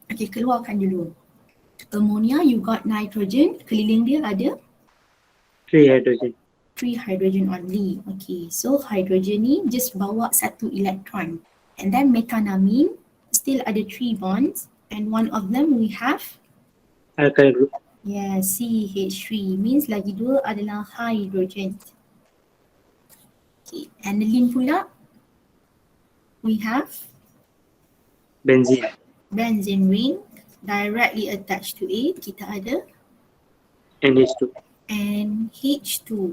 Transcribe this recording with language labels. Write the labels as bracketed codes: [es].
[ms] Okay, keluarkan dulu. Ammonia, [en] you got nitrogen, [ms] keliling dia ada [en] 3 hydrogen. 3 hydrogen only. Okay, so hydrogen [ms] ni just bawa 1 elektron. [en] And then methanamine still ada 3 bonds, and one of them we have Alkyl group. yeah, CH3, means [ms] lagi 2 adalah [en] hydrogen. Okay, aniline [ms] pula [en] we have Benzene. benzene ring directly attached to it. [ms] Kita ada [en] NH2. NH2.